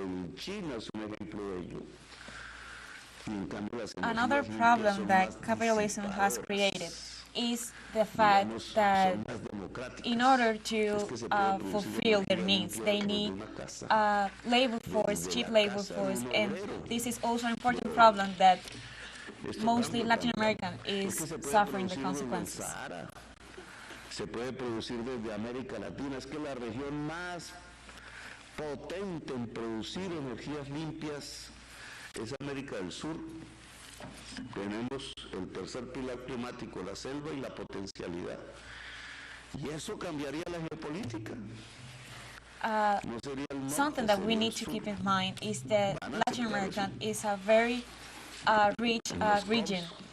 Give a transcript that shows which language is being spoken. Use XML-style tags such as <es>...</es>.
<es>En China es un ejemplo de ello.</es> <en>Another problem that capitalism has created is the fact that in order to fulfill their needs, they need labor force, cheap labor force, and this is also an important problem that mostly Latin American is suffering the consequences.</en> <es>Se puede producir desde América Latina, es que la región más potente en producir energías limpias es América del Sur. Tenemos el tercer pilar climático, la selva y la potencialidad. Y eso cambiaría la geopolítica.</es> <en>Something that we need to keep in mind is that Latin America is a very rich region.</en>